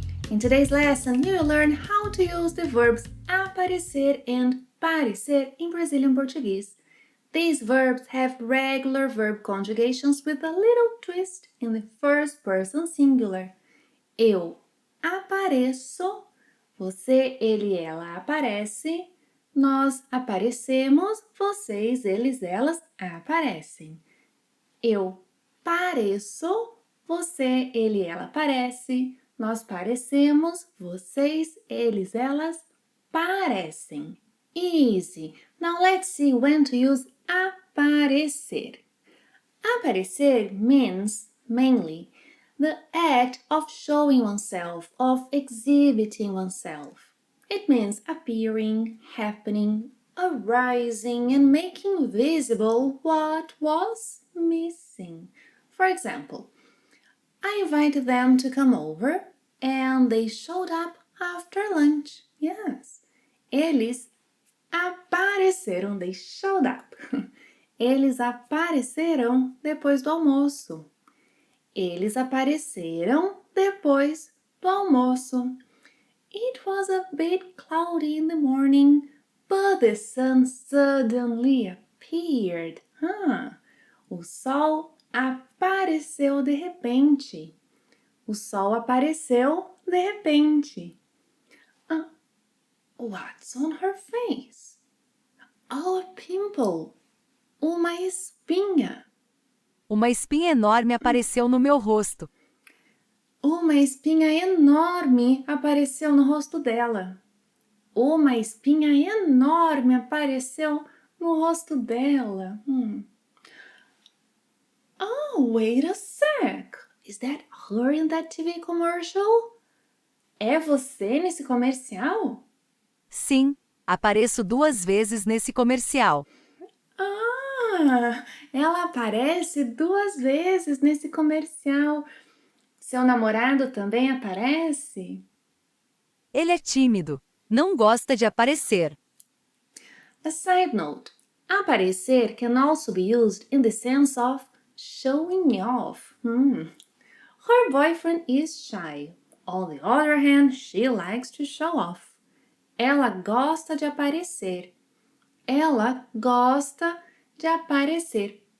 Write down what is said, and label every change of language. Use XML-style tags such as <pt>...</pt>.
<en>In today's lesson, you will learn how to use the verbs aparecer and parecer in Brazilian Portuguese. These verbs have regular verb conjugations with a little twist in the first person singular.</en> <pt>Eu apareço, você, ele, ela aparece, nós aparecemos, vocês, eles, elas aparecem. Eu pareço, você, ele, ela parece, nós parecemos, vocês, eles, elas parecem.</pt> <en>Easy. Now let's see when to use aparecer. Aparecer means mainly the act of showing oneself, of exhibiting oneself. It means appearing, happening, arising, and making visible what was missing. For example, I invited them to come over and they showed up after lunch. Yes,</en> <pt>eles apareceram,</pt> <en>they showed up.</en> <pt>Eles apareceram depois do almoço. Eles apareceram depois do almoço.</pt> <en>It was a bit cloudy in the morning, but the sun suddenly appeared.</en> <pt>O sol apareceu de repente. O sol apareceu de repente.</pt> <en>What's on her face? Oh, a pimple.</en> <pt>Uma espinha. Uma espinha enorme apareceu no meu rosto. Uma espinha enorme apareceu no rosto dela. Uma espinha enorme apareceu no rosto dela.</pt> <en>Oh, wait a sec. Is that her in that TV commercial?</en> <pt>É você nesse comercial? Sim, apareço 2 vezes nesse comercial. Ah, ela aparece 2 vezes nesse comercial. Seu namorado também aparece? Ele é tímido, não gosta de aparecer.</pt> <en>A side note, aparecer can also be used in the sense of showing off. Her boyfriend is shy. On the other hand, she likes to show off.</en> <pt>Ela gosta de aparecer. Ela gosta de aparecer.</pt>